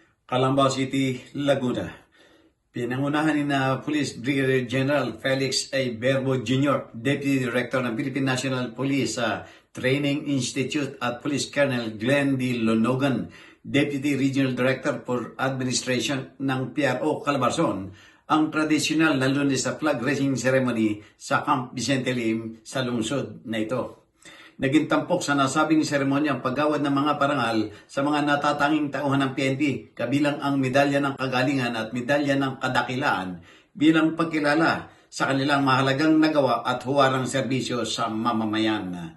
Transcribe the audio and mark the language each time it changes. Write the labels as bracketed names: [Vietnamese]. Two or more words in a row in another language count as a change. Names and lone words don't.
[Filipino] Calambao City, Laguna. Pinangunahan ni na Police Brigadier General Felix A. Berbo Jr., Deputy Director ng Philippine National Police Training Institute at Police Colonel Glenn D. Lonogan, Deputy Regional Director for Administration ng PRO Calabarzon, ang tradisyonal na Lunes sa [English] flag raising ceremony [Filipino] sa Camp Vicente Lim sa lungsod na ito. Naging tampok sa nasabing seremonya ang paggawad ng mga parangal sa mga natatanging tauhan ng PNP, kabilang ang medalya ng kagalingan at medalya ng kadakilaan bilang pagkilala sa kanilang mahalagang nagawa at huwarang serbisyo sa mamamayan.